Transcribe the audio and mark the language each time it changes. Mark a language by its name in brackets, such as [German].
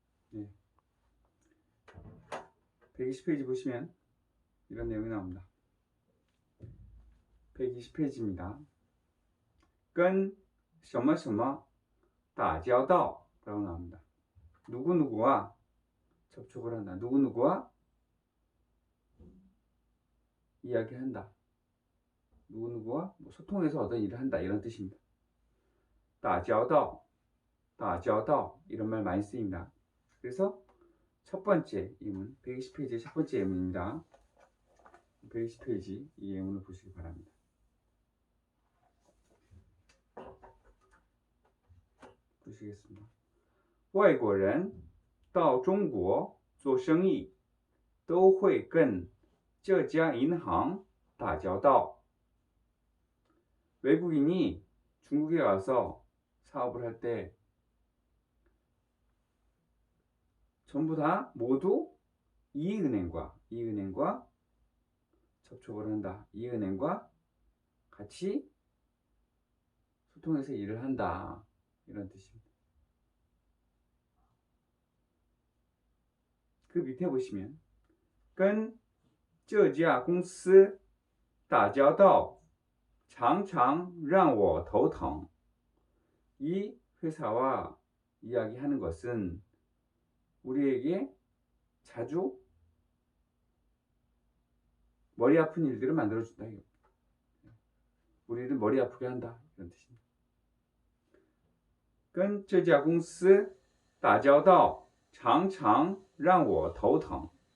[Korean] 네. 120페이지 보시면 이런 내용이 나옵니다. 120페이지입니다. [Chinese] 跟什么什么打交道 [Korean] 라고 나옵니다. 누구누구와 접촉을 한다. 누구누구와 이야기한다. 누구누구와 소통해서 어떤 일을 한다. 이런 뜻입니다. 打交道, 打交道이런 말 많이 쓰입니다. 그래서 첫 번째 예문, 120페이지의 첫 번째 예문입니다. 120페이지 이 예문을 보시기 바랍니다. 보시겠습니다. [Chinese] 外国人到中国做生意都会跟这家银行打交道. [Korean] 외국인이 중국에 와서 사업을 할 때 전부 다 모두 이 은행과 접촉을 한다. 이 은행과 같이 소통해서 일을 한다. 이런 뜻입니다. 그 밑에 보시면 [Chinese] 跟这家公司打交道常常让我头疼. [Korean] 이 회사와 이야기하는 것은 우리에게 자주 머리 아픈 일들을 만들어준다. 우리를 머리 아프게 한다. 이런 뜻입니다. [Chinese] 跟这家公司打交道常常让我头疼.